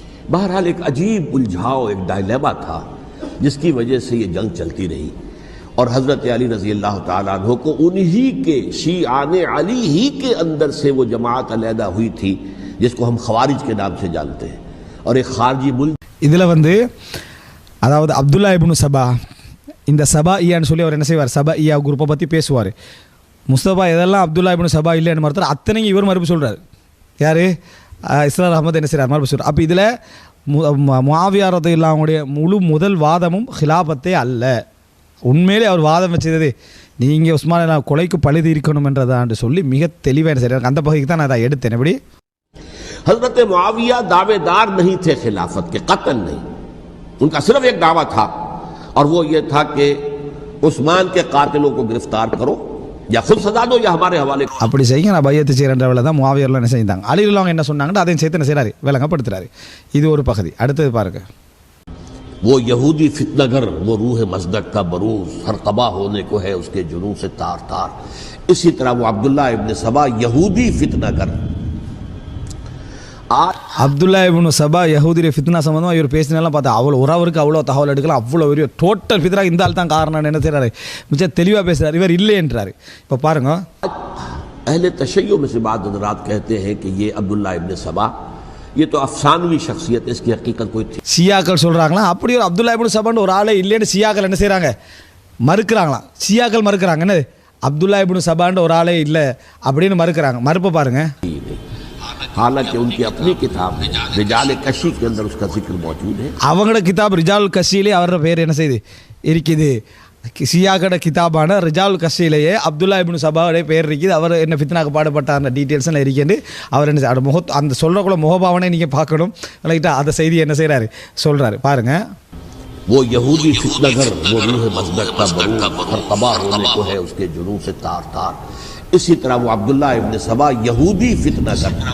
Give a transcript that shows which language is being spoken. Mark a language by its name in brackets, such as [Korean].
[Hindi] बहरहाल एक अजीब उलझाव, एक डायलेमा था जिसकी वजह से ये जंग चलती रही और हज़रत अली रज़ी अल्लाह ताला अन्हु को उन्हीं के शीआने अली ही के अंदर से वो जमात अलहदा हुई थी जिसको हम खवारिज के नाम से जानते हैं और एक खारजी मुल्क. [Tamil] இதில் அதாவது அப்துல்லா இப்னு சபா, இந்த சபா ஈயான்னு சொல்லி அவர் என்ன செய்வார், சபா ஈயா குரூப்பை பற்றி பேசுவார். முஸ்தபா எதெல்லாம் அப்துல்லா இப்னு சபா இல்லைன்னு மறுத்தார் அத்தனையும் இவர் மறுப்பு சொல்கிறார். யார், இஸ்ரார் அஹமத் என்ன செய்கிறார், மறுப்பு சொல்கிறார். அப்போ இதில் முஆவியா ரலியல்லாஹு அன்ஹுடைய முழு முதல் வாதமும் ஹிலாபத்தே அல்ல. உண்மையிலே அவர் வாதம் வச்சது நீங்கள் உஸ்மான் கொலைக்கு பழுது இருக்கணும் என்றதான்னு சொல்லி மிக தெளிவாக சரி அந்த பகுதிக்கு தான் நான் அதை எடுத்தேன். [Hindi] எப்படி हजरत मुआविया दावेदार नहीं थे खिलाफत के, कतल नहीं, उनका सिर्फ एक दावा था और वो ये था कि उस्मान के कातिलों को गिरफ्तार करो या खुद सजा दो या हमारे हवाले. [Tamil] அப்படி செய்ய நான் பையத்து செய்கிறன்றவளை தான் முஆவியாலாம் என்ன செஞ்சாங்க, அலி ரலியல்லாஹு என்ன சொன்னாங்கன்னு அதையும் சேர்த்து என்ன செய்கிறாரு விளங்கப்படுத்துறாரு. இது ஒரு பகுதி. அடுத்தது பாருங்க. [Hindi] वो यहूदी फितनागर, वो रूह मज़दक का बरूज हर कबा होने को है उसके जुनून से तार तार. इसी तरह वो अब्दुल्ला इब्न सबा यहूदी फितनागर. [Tamil] அப்துல்லா இப்னு சபா யஹூதிய ஃபித்னா சம்பந்தமாக இவர் பேசினாலும் பார்த்தா அவ்வளோ ஒருவருக்கு அவ்வளோ தகவல் எடுக்கலாம், அவ்வளோ ஒரு டோட்டல் ஃபித்னா இந்த ஆள் தான் காரணம் என்ன செய்கிறாரு, மிச்சம் தெளிவாக பேசுகிறார். இவர் இல்லை என்றார். இப்போ பாருங்க. [Hindi] अहले तशय्यो में से बाद हज़रात कहते हैं कि ये अब्दुल्ला इब्न सबा ये तो अफसानवी शख्सियत, इसकी हकीकत कोई थी. [Tamil] ஷியாக்கள் சொல்கிறாங்களா, அப்படி ஒரு அப்துல்லா இப்னு சபான்னு ஒரு ஆளே இல்லைன்னு ஷியாக்கள் என்ன செய்கிறாங்க, மறுக்கிறாங்களாம். ஷியாக்கள் மறுக்கிறாங்க, என்ன அப்துல்லா இப்னு சபான்னு ஒரு ஆளே இல்லை அப்படின்னு மறுக்கிறாங்க. மறுப்பை பாருங்க. [Hindi] हालांकि उनकी अपनी किताब रिजाल कशी के अंदर उसका जिक्र मौजूद है. [Tamil] அவங்களோட கிதாப் ரிஜால் கஷியிலே அவரோட பேர் என்ன செய்யுது இருக்குது. ஷியாக்கோட கிதாபான ரிஜால் கஷியிலேயே அப்துல்லா இப்னு சபாவுடைய பேர் இருக்குது. அவர் என்ன ஃபித்னாக்கு பாடுபட்ட அந்த டீட்டெயில்ஸ் எல்லாம் இருக்குது. அவர் என்ன அந்த சொல்கிறக்குள்ள முகபாவனை நீங்கள் பார்க்கணும். ரைட்டா, அந்த செய்தி என்ன செய்கிறாரு சொல்கிறாரு பாருங்க. [Hindi] वो यहूदी फितनागर, वो रूह मज़दक का बरूज हर कबा होने को है उसके जुनून से तार तार. इसी तरह वो अब्दुल्ला इब्न सबा यहूदी फितनागर.